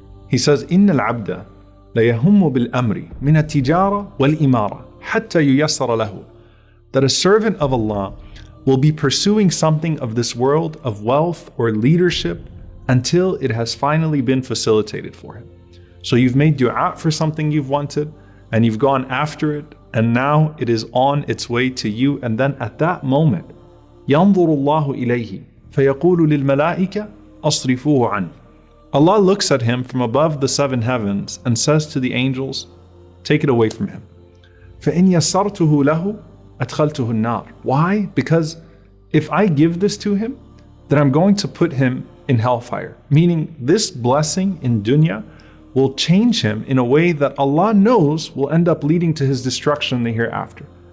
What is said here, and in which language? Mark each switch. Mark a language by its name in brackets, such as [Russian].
[English] He says, [Arabic] إِنَّ الْعَبْدَ لَيَهُمُّ بِالْأَمْرِ مِنَ التِّجَارَةِ وَالْإِمَارَةِ حَتَّى يُيَسَّرَ لَهُ. [English] That a servant of Allah will be pursuing something of this world of wealth or leadership until it has finally been facilitated for him. So you've made dua for something you've wanted, and you've gone after it, and now it is on its way to you. And then at that moment, [Arabic] يَنظُرُ اللَّهُ إِلَيْهِ فَيَقُولُ لِلْمَلَائِكَةِ أَصْرِفُوهُ عَنْهُ. [English] Allah looks at him from above the seven heavens and says to the angels, take it away from him. [Arabic] فَإِنْ يَسَّرْتُهُ لَهُ أَدْخَلْتُهُ النَّارِ. [English] Why? Because if I give this to him, then I'm going to put him in hellfire. Meaning this blessing in dunya will change him in a way that Allah knows will end up leading to his destruction in the hereafter.